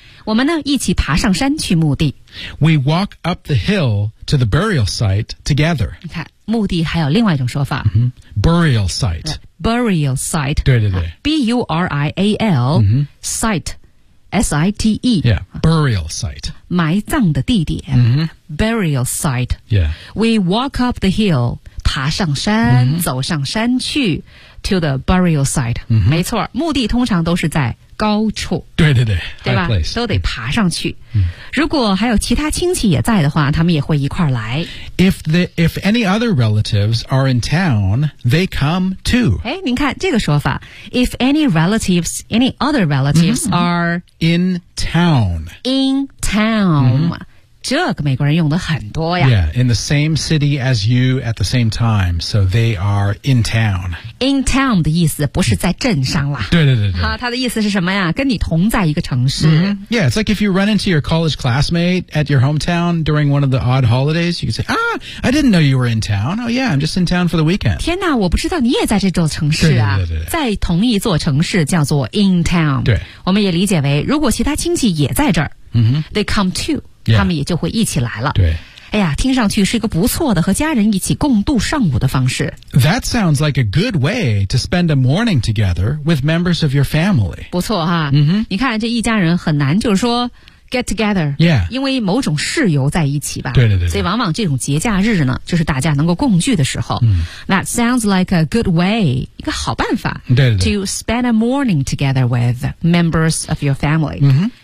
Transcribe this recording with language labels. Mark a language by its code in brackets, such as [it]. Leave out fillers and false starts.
[zh] 我们呢一起爬上山去墓地。 [en] We walk up the hill to the burial site together. [zh] 你看，墓地还有另外一种说法。 [en] Burial site. Burial site. [zh] 对对对。 [en] B-U-R-I-A-L,、site, S-I-T-E. Yeah, burial site. [zh] 埋葬的地点。 [en] Burial site. Yeah. We walk up the hill. [zh] 爬上山、走上山去 [en] to the burial site、 [zh] 没错，墓地通常都是在高处，对对对，对吧，都得爬上去、如果还有其他亲戚也在的话，他们也会一块来。 [en] If any other relatives are in town, they come too。 [zh] 哎，您看这个说法， [en] If any other relatives、are in town， [zh] in town、这个美国人用的很多呀。 [en] Yeah, in the same city as you at the same time, so they are in town. In town [zh] 的意思不是在镇上啦。对对对对。他的意思是什么呀？跟你同在一个城市。 [en] Yeah, it's like if you run into your college classmate at your hometown during one of the odd holidays, you can say, ah, I didn't know you were in town. Oh yeah, I'm just in town for the weekend. [zh] 天哪，我不知道你也在这座城市啊。对对对对。在同一座城市叫做 in town。对。我们也理解为如果其他亲戚也在这儿、 [en] they come too。 Yeah. [zh] 他们也就会一起来了。对，哎呀，听上去是一个不错的和家人一起共度上午的方式。 [en] That sounds like a good way to spend a morning together with members of your family. [zh] 不错哈。你看这一家人很难就是说 [en] get together. Yeah. [zh] 因为某种事由在一起吧。对对 对, 对。所以往往这种节假日呢，就是大家能够共聚的时候。 [en] That sounds like a good way, [zh] 一个好办法。对对对。 [en] To spend a morning together with members of your family.